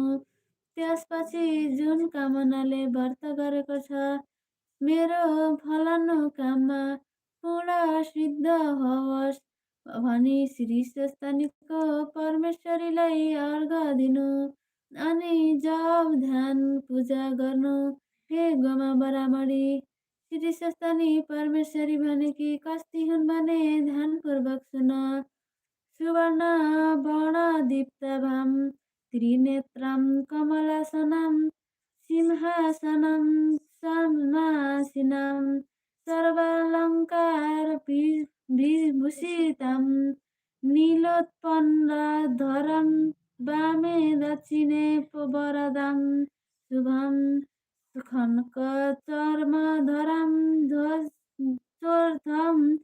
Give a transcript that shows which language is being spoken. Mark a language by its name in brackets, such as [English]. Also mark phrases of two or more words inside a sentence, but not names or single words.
[Nepali] त्यसपछि जुन कामनाले व्रत गरेको छ मेरो फलानु काममा पूर्ण सिद्ध होस् भनी श्री स्वस्तानीको परमेश्वरीलाई अर्घ दिनु। अनि जप ध्यान पूजा गर्नु। हे गोमा बरामणी श्री स्वस्तानी परमेश्वरी भनेकी कस्ती हुन् भने ध्यानपूर्वक सुन। [Sanskrit] सुवर्णवर्णदीप्ताभां त्रिनेत्रां कमलासनां सिंहासनं सन्मासिनां सर्वालङ्कारविभूषितां नीलोत्पलधरं वामे दक्षिणे वरदां शुभं खड्गचर्मधरं ध्वजोर्ध्वं